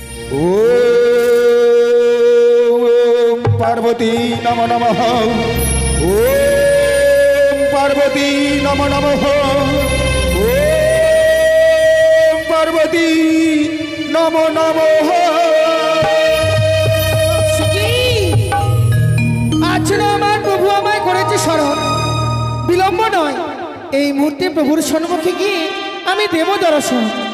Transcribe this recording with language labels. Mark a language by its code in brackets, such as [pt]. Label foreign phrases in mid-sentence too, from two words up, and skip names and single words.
[sa] ओम पार्वती नमो नमः। ओम पार्वती नमो नमः। ओम पार्वती नमो नमः। [bn] আজকে আমার প্রভু আমায় করেছে স্মরণ, বিলম্ব নয়, এই মুহূর্তে প্রভুর সম্মুখে গিয়ে আমি দেব দর্শন।